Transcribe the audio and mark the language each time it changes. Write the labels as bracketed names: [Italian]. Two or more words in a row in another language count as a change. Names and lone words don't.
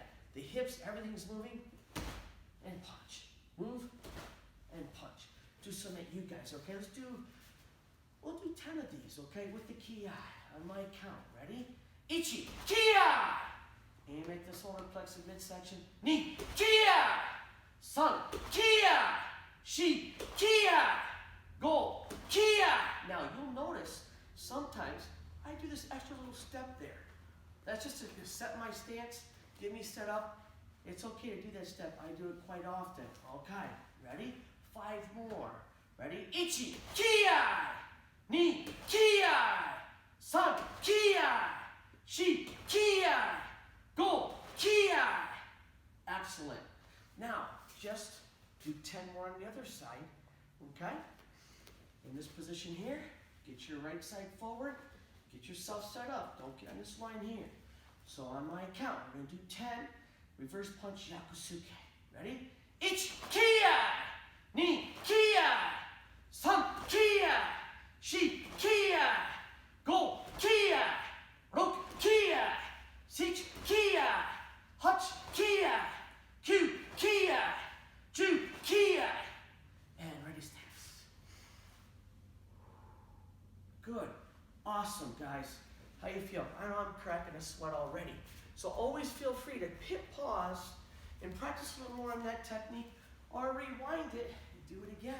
[English] The hips, everything's moving, and punch. Move and punch. Do some at you guys, okay? We'll do 10 of these, okay? With the ki on my count. Ready? Ichi, ki. Aim at the solar plexus midsection. Ni, ki. San, ki. Shi, ki. Go, ki. Now you'll notice sometimes I do this extra little step there. That's just to set my stance, get me set up. It's okay to do that step. I do it quite often. Okay, ready? 5 more. Ready? Ichi, ki. Ni, ki. San, ki. Shi, ki. Go, ki. Excellent. Now, just do 10 more on the other side. Okay? In this position here, get your right side forward. Get yourself set up. Don't get on this line here. So on my count, we're going to do 10. Reverse punch Yakusuke. Ready? Ichi, ki. Ni, ki. San, ki. Shi, ki. Go, ki. Roku, ki. Six, ki. Hach, ki. Kyu, ki. Ju, ki. And ready, stance. Good. Awesome, guys. How you feel? I know I'm cracking a sweat already. So always feel free to hit pause and practice a little more on that technique, or rewind it and do it again.